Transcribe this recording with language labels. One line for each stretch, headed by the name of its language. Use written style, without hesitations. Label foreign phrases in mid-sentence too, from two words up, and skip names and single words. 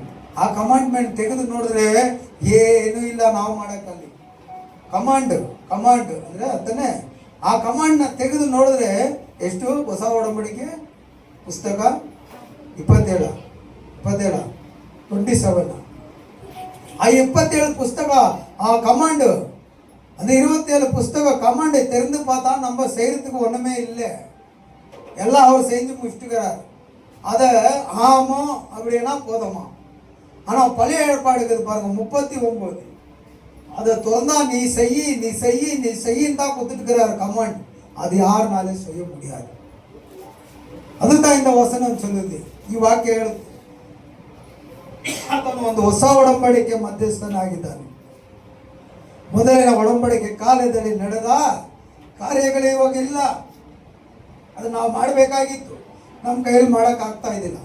Kannada: ಆ ಕಮಾಂಡ್ಮೆಂಟ್ ತೆಗೆದು ನೋಡಿದ್ರೆ ಏನೂ ಇಲ್ಲ ನಾವು ಮಾಡೋಕ್ಕಲ್ಲಿ. ಕಮಾಂಡ್ ಅಂದರೆ ಅದನ್ನೇ, ಆ ಕಮಾಂಡ್ನ ತೆಗೆದು ನೋಡಿದ್ರೆ ಎಷ್ಟು ಹೊಸ ಒಡಂಬಡಿಕೆ ಪುಸ್ತಕ 27 ಆ 27
Tamil: புஸ்தக கமாண்டு, அந்த 27 புஸ்தக கமாண்டை திறந்து பார்த்தா நம்ம செய்யறதுக்கு ஒண்ணுமே இல்லை. எல்லாம் அவர் செஞ்சு முடிச்சுக்கிறார். அதை ஆமா அப்படின்னா போதுமா. ஆனால் பழைய ஏற்பாடுக்கு பாருங்க 39 அதை திறந்தா நீ செய்யின்னு தான் கொடுத்துட்டுக்கிறார் கமாண்ட். அது யாருனாலும் செய்ய முடியாது. அதுதான் இந்த வசனம் சொல்லுது.
Kannada: ಈ ವಾಕ್ಯ ಹೇಳುತ್ತೆ ಆತನು ಒಂದು ಹೊಸ ಒಡಂಬಡಿಕೆ ಮಧ್ಯಸ್ಥನಾಗಿದ್ದಾನೆ. ಮೊದಲಿನ ಒಡಂಬಡಿಕೆ ಕಾಲದಲ್ಲಿ ನಡೆದ ಕಾರ್ಯಗಳು ಇವಾಗಿಲ್ಲ. ಅದು ನಾವು ಮಾಡಬೇಕಾಗಿತ್ತು, ನಮ್ಮ ಕೈಯಲ್ಲಿ ಮಾಡೋಕ್ಕಾಗ್ತಾ ಇದ್ದಿಲ್ಲ.